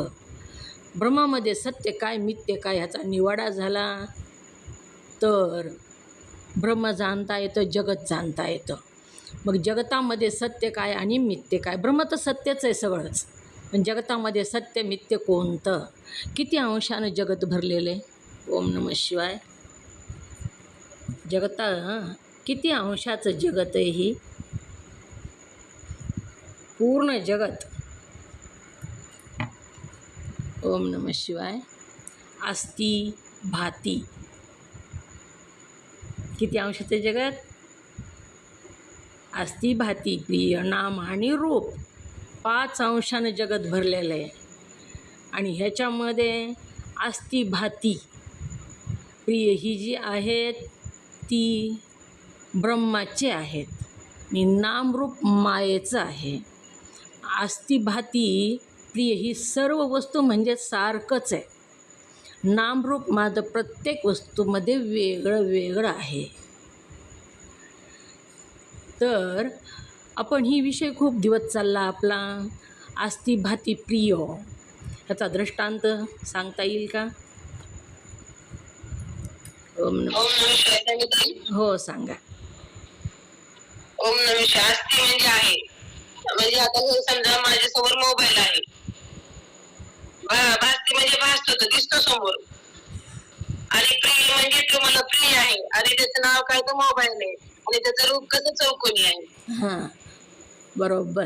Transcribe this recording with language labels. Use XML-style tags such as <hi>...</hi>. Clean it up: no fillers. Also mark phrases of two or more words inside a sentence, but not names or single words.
<mr>ब्रह्मामध्ये सत्य काय मिथ्य काय ह्याचा निवाडा झाला तर ब्रह्म जाणता येतं, जगत जाणता येतं. मग जगतामध्ये सत्य काय आणि मिथ्य काय? ब्रह्म तर सत्यच आहे सगळंच, पण जगतामध्ये सत्य मिथ्य कोणतं? किती अंशानं जगत भरलेलं आहे?</mr> <sa>ओम नमः शिवाय.</sa> <mr>किती अंशाचं जगत आहे ही? पूर्ण जगत.</mr> <sa>ओम नमः शिवाय.</sa> <mr>अस्ति भाती. किती अंशाचं जगत? अस्ति भाती प्रिय नाम आणि रूप 5 अंशानं जगत भरलेलं आहे. आणि ह्याच्यामध्ये अस्ति भाती प्रिय ही जी आहेत ती ब्रह्माची आहेत आणि नामरूप मायेचं आहे. अस्ति भाती प्रिय ही सर्व वस्तू म्हणजे सारखंच आहे. नामरूप माझं प्रत्येक वस्तूमध्ये वेगळं वेगळं आहे. तर आपण ही विषय खूप दिवस चालला आपला अस्ति भाती प्रिय. ह्याचा दृष्टांत सांगता येईल का?</mr> <sa>ओम नमः. ओम नमः शिवाय</sa> <mr>सांगितलं. हो सांगा.</mr> <sa>ओम नमः शिवाय.</sa> <mr>अस्ति म्हणजे आहे. म्हणजे आता हे समजा माझ्यासमोर मोबाईल आहे. भासती म्हणजे भासतो, तो दिसतो समोर. आणि प्रिय म्हणजे तो मला प्रिय आहे आणि त्याचं नाव काय, तो मोबाईल आहे आणि त्याचं रूप कसं चौकोनी आहे. हां बरोबर.</mr>